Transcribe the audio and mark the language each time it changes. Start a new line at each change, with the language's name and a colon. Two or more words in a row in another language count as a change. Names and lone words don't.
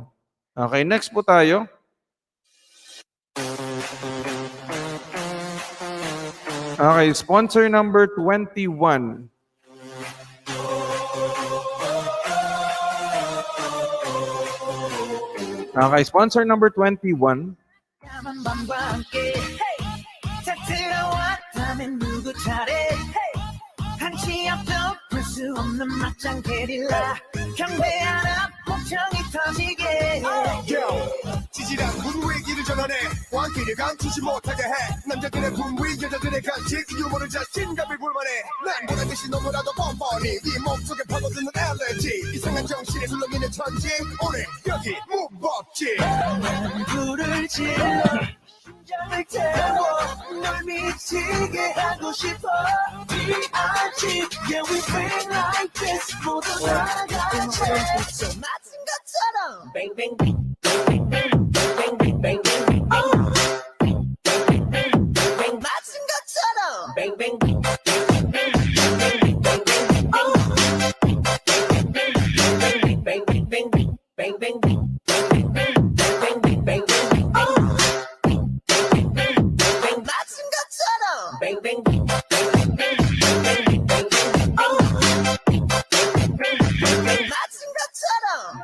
English: Okay, next
Filipino: po tayo.
English: Okay, sponsor number 21. Okay, sponsor number 21.
Korean: 들어왔다면 누구 차례 한치 앞도 볼 수 없는 막장 게릴라 경배 하나 목청이 터지게 지질한 분위기를 전환해 왕기를 감추지 못하게 해 남자들의 분위 여자들의 간식 유머를 자신감을 불만해 난 보란듯이 너무나도 뻔뻔히 네 몸속에 파고드는 알레르기 이상한 정신에 둘러있는 천지 오늘 여기 무법지 불을 질러 심장을 태워 널 미치게 하고 싶어 B.I.G.
English: Yeah we bring like this
Korean: 모두 다 같이 맞은 것처럼 맞은 것처럼 맞은 것처럼 맞은 것처럼